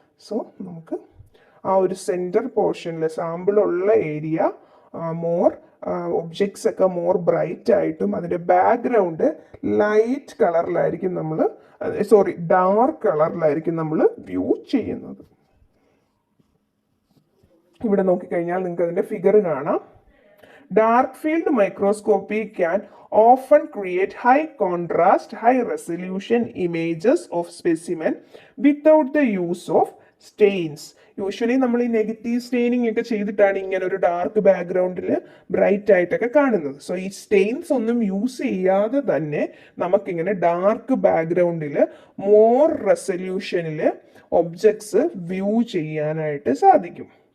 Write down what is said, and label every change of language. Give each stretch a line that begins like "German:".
Malayalam: So നമുക്ക് ആ ഒരു സെൻറ്റർ പോർഷനിൽ സാമ്പിളുള്ള ഏരിയ മോർ ഒബ്ജക്ട്സ് ഒക്കെ മോർ ബ്രൈറ്റ് ആയിട്ടും അതിൻ്റെ ബാക്ക്ഗ്രൗണ്ട് ലൈറ്റ് കളറിലായിരിക്കും ഡാർക്ക് കളറിലായിരിക്കും നമ്മൾ വ്യൂ ചെയ്യുന്നത്. ഇവിടെ നോക്കിക്കഴിഞ്ഞാൽ നിങ്ങൾക്ക് അതിൻ്റെ ഫിഗർ കാണാം.
English: Dark field microscopy can often create high contrast, high resolution images of specimen without the use of stains.
Malayalam: Usually നമ്മൾ ഈ നെഗറ്റീവ് സ്റ്റെയിനിങ് ഒക്കെ ചെയ്തിട്ടാണ് ഇങ്ങനെ ഒരു ഡാർക്ക് ബാക്ക്ഗ്രൗണ്ടിൽ ബ്രൈറ്റ് ആയിട്ടൊക്കെ കാണുന്നത്. സോ ഈ സ്റ്റെയിൻസ് ഒന്നും യൂസ് ചെയ്യാതെ തന്നെ നമുക്കിങ്ങനെ ഡാർക്ക് ബാക്ക്ഗ്രൗണ്ടിൽ മോർ റെസല്യൂഷനിൽ ഒബ്ജക്ട്സ് വ്യൂ ചെയ്യാനായിട്ട് സാധിക്കും.